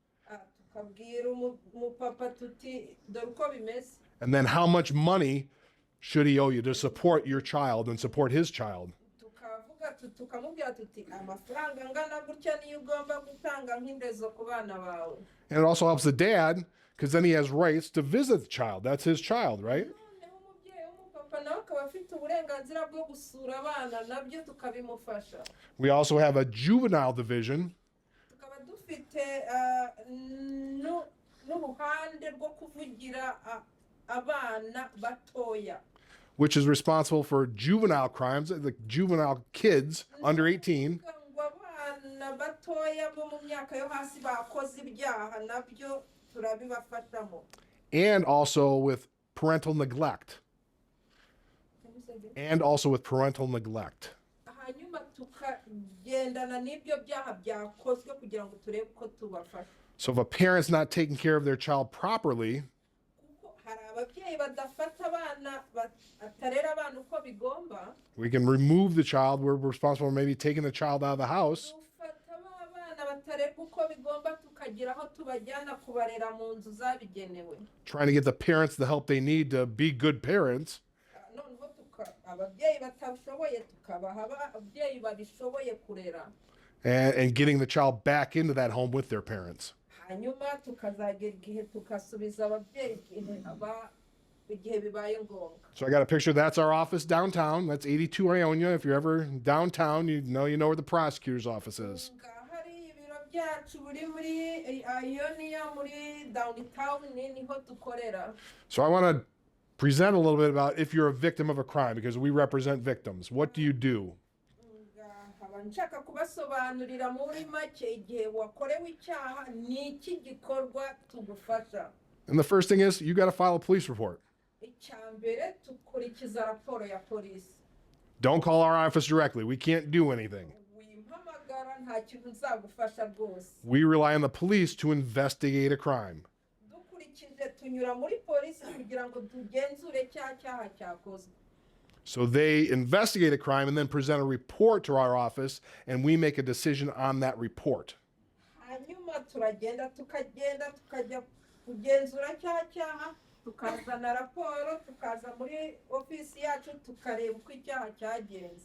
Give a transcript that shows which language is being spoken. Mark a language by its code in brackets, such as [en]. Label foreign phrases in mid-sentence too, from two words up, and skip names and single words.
[en] And then how much money should he owe you to support your child and support his child? And it also helps the dad because then he has rights to visit the child. That's his child, right? [rw] abafite uburenganzira bwo gusura abana nabyo tukabimufasha. [en] We also have a juvenile division, [rw] Tukaba dufite n'uruhande rwo kuvugira abana batoya. [en] which is responsible for juvenile crimes, the juvenile kids under 18, [rw] Ngo abana batoya bo mu myaka yo hasi bakoze ibyaha nabyo turabibafashamo. [en] and also with parental neglect. And also with parental neglect. [rw] Hanyuma tukagendana n'ibyo byaha byakozwe kugira ngo turebe ko tubafasha. [en] So if a parent's not taking care of their child properly, [rw] Kuko hari ababyeyi badafata abana batarera abana uko bigomba. [en] we can remove the child. We're responsible for maybe taking the child out of the house, [rw] Dufata abana batarerwa uko bigomba tukagira aho tubajyana kubarera mu nzu zabigenewe. [en] trying to get the parents the help they need to be good parents. [rw] Noneho ababyeyi batabishoboye tukabaha ababyeyi babishoboye kurera. [en] And getting the child back into that home with their parents. [rw] Hanyuma tukazagera igihe tukasubiza ababyeyi igihe bibaye ngombwa. [en] So I got a picture. That's our office downtown. That's 82 Ionia. If you're ever downtown, you know where the prosecutor's office is. [rw] Hari ibiro byacu buri muri Ionia muri downtown niho dukorera. [en] So I want to present a little bit about if you're a victim of a crime, because we represent victims. What do you do? [rw] Nshaka kubasobanurira muri make igihe wakorewe icyaha ni iki gikorwa tugufasha. [en] And the first thing is you got to file a police report. [rw] Icyambere tukurikiza raporo ya polisi. [en] Don't call our office directly. We can't do anything. [rw] Wimpamagara nta kintu nzagufasha rwose. [en] We rely on the police to investigate a crime. [rw] Dukurikije tunyura muri polisi kugira ngo tugenzure cyaha cyakozwe. [en] So they investigate a crime and then present a report to our office, and we make a decision on that report. [rw] Hanyuma turagenda tukajya kugenzura cyaha tukazana raporo tukaza muri ofisi yacu tukareba uko icyaha cyagenze.